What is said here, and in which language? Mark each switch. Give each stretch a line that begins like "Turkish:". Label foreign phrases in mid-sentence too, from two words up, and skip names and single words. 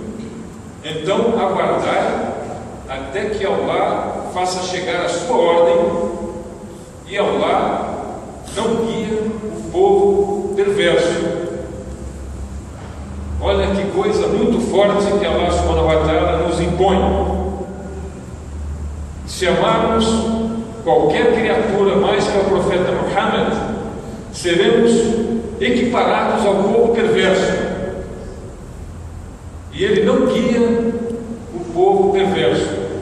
Portuguese: Então aguardai até que Allah faça chegar a sua ordem, e Allah não guia o povo perverso. Olha que coisa muito forte que Allah
Arabic: سبحانه وتعالى
Portuguese: nos impõe. Se amarmos qualquer criatura mais que o profeta Muhammad, seremos equiparados ao povo perverso. E ele não guia o povo perverso.